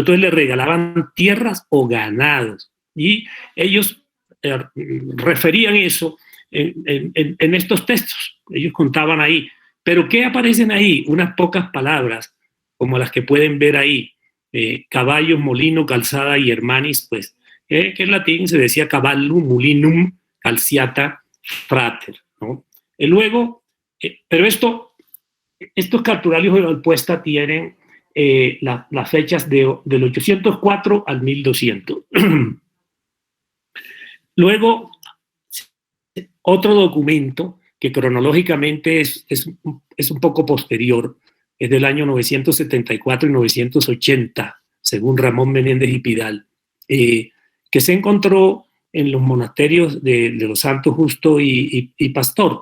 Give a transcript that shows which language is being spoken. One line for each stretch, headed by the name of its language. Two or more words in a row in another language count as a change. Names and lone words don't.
Spanish: Entonces le regalaban tierras o ganados, y ellos referían eso en estos textos. Ellos contaban ahí. ¿Pero qué aparecen ahí? Unas pocas palabras, como las que pueden ver ahí. Caballos, molino, calzada y hermanis, pues, que en latín se decía
Latin: cavallum, mulinum, calciata, frater,
Spanish: ¿no? Y luego, pero estos cartularios de Valpuesta tienen las fechas del 804 al 1200. Luego, otro documento que cronológicamente es un poco posterior, es del año 974 y 980, según Ramón Menéndez y Pidal, que se encontró en los monasterios de los Santos Justo y Pastor.